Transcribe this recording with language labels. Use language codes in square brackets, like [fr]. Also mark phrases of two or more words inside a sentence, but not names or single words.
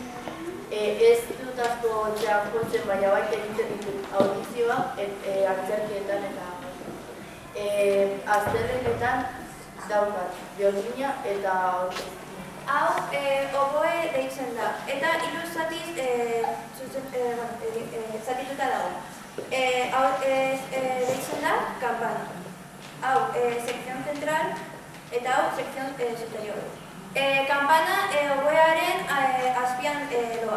[eu] Ez dut asko etxean jotzen, baina baita egiten ditut audizioak antzerkietan eta azterrenetan daukat, biolina eta orkesta. Hau, oboe deitzen da, eta hiru zatiz zatituta dago. Hau deitzen da, campana. Hau, [es] sección central, [eu] eta hau, [es] sección superior. [eu] Campana, oboearen azpian doa.